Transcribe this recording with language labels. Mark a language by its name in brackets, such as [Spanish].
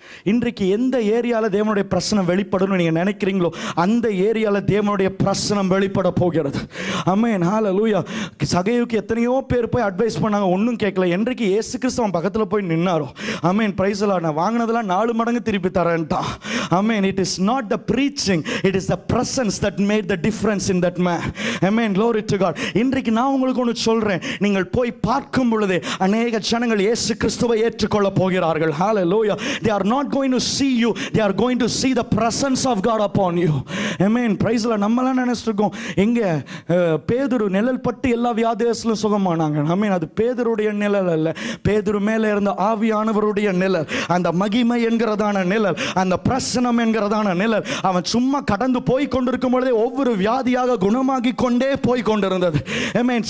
[Tamil] இன்றைக்கு எந்த ஏரியால தேவனுடைய பிரசன்னம் வெளிப்படணும் நீங்க நினைக்கிறீங்களோ அந்த ஏரியால தேவனுடைய பிரசன்னம் வெளிப்பட போகிறது. ஆமென். ஹalleluya. சகையுக்கு எத்தனையோ பேர் போய் அட்வைஸ் பண்ணாங்க, ஒன்றும் கேட்கல. என்றைக்கு இயேசு கிறிஸ்து பக்கத்தில் போய் நின்னாரோ, ஆமென், [English] praise the Lord, [Tamil] நான் வாங்கினதெல்லாம் 4 மடங்கு திருப்பி தரேன்ட்டான். ஆமென். [English] It is not the preaching, it is the presence that made the difference in that man. Amen. Glory to God. [Tamil] இன்றைக்கு நான் உங்களுக்கு ஒன்று சொல்றேன், நீங்கள் போய் பார்க்கும் பொழுது அநேக ஜனங்கள் இயேசு கிறிஸ்துவை ஏற்றுக்கொள்ள போகிறார்கள். [English] Hallelujah. They are not going to see you, they are going to see the presence of God upon you. Amen. Praise the Lord. [Tamil] நம்மலாம் நினைச்சிருக்கோம், எங்க பேதுரு நிழல் பட்டு எல்லா வியாதியஸ்லும் சுகமானாங்க. ஆமென். அது பேதுருடைய நிழல் அல்ல, பேதுரு மேலே இருந்த ஆவியானவருடைய நிழல், அந்த மகிமை என்கிறதான நிழல், அந்த பிரசனம் என்கிறதான நிழல். அவன் சும்மா கடந்து போய் கொண்டிருக்கும் பொழுதே ஒவ்வொரு வியாதியாக குணமாகி கொண்டே போய் கொண்டிருந்தது. ஆமென்.